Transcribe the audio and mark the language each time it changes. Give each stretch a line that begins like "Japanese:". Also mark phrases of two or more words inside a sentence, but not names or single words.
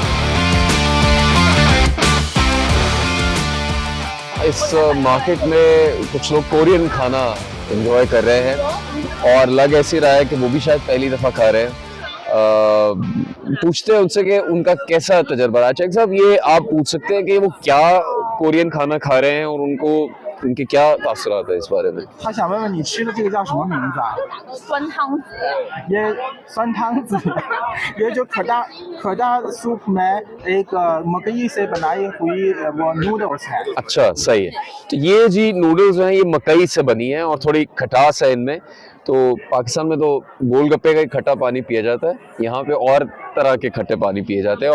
Hindi: इस मार्केट में कुछ लोग कोरियन खाना एंजॉय कर रहे हैं, और लग ऐसी रहा है कि वो भी शायद पहली दफ़ा खा रहे हैं। पूछते हैं उनसे कि उनका कैसा तजर्बा रहा। चेक साहब, ये आप पूछ सकते हैं कि वो क्या कोरियन खाना खा रहे हैं और उनको उनके क्या तासुरात है इस बारे में।
Chinese: 他想问问你吃的这个叫什么名字啊？酸汤子，
Hindi: ये 酸汤子，ये जो खड़ा सूप में एक मकई से बनाई हुई वो नूडल्स है। अच्छा, सही है। तो ये जी नूडल्स हैं, ये मकई से बनी है और थोड़ी खटास है इनमें। तो पाकिस्तान में तो गोलगप्पे का ही खट्टा पानी पिया जाता है, यहाँ पे और तरह के खट्टे पानी पिए जाते हैं।